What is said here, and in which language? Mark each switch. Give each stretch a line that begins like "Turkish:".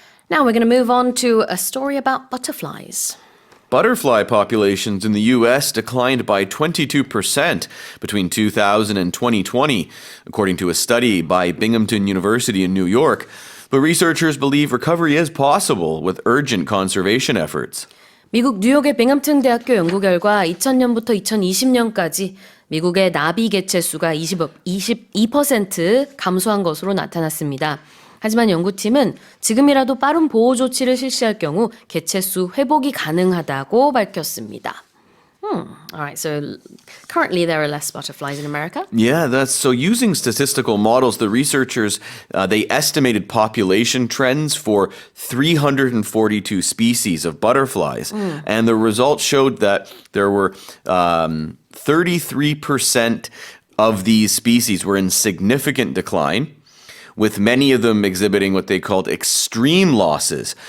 English: Now we're going to move on to a story about butterflies. Butterfly populations in the U.S. declined by 22% between 2000 and 2020, according to a study by Binghamton University in New York. But researchers believe recovery is possible with urgent conservation efforts.
Korean: 미국 뉴욕의 빙함튼 대학교 연구 결과 2000년부터 2020년까지 미국의 나비 개체 수가 22% 감소한 것으로 나타났습니다. 하지만 연구팀은 지금이라도 빠른 보호 조치를 실시할 경우 개체수 회복이 가능하다고 밝혔습니다.
English: Alright, so currently there are less butterflies in America. Yeah, that's so using statistical models, the researchers they estimated population trends for 342 species of butterflies. And the results showed that there were 33% of these species were in significant decline, with many of them exhibiting what they called extreme losses.